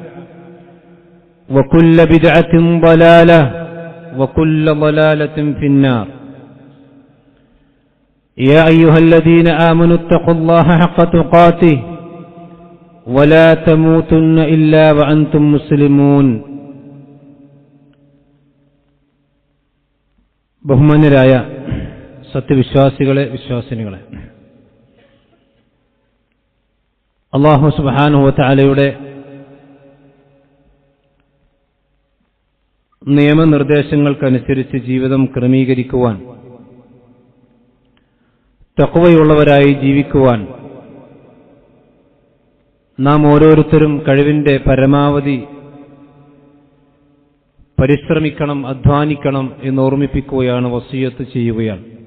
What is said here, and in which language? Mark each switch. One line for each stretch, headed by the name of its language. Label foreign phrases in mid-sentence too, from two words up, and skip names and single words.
Arabic: وكل بدعة ضلالة وكل ضلالة في النار يا أيها الذين آمنوا اتقوا الله حق تقاته ولا تموتن إلا وأنتم مسلمون
Malayalam: ബഹുമാന്യരായ സത്യവിശ്വാസികളെ വിശ്വാസിനികളെ,
Arabic: الله سبحانه وتعالى
Malayalam: നിയമനിർദ്ദേശങ്ങൾക്കനുസരിച്ച് ജീവിതം ക്രമീകരിക്കുവാൻ, തഖ്വയുള്ളവരായി ജീവിക്കുവാൻ നാം ഓരോരുത്തരും കഴിവിന്റെ പരമാവധി പരിശ്രമിക്കണം, അധ്വാനിക്കണം എന്ന് ഓർമ്മിപ്പിക്കുകയാണ്, വസിയത്ത് ചെയ്യുകയാണ്.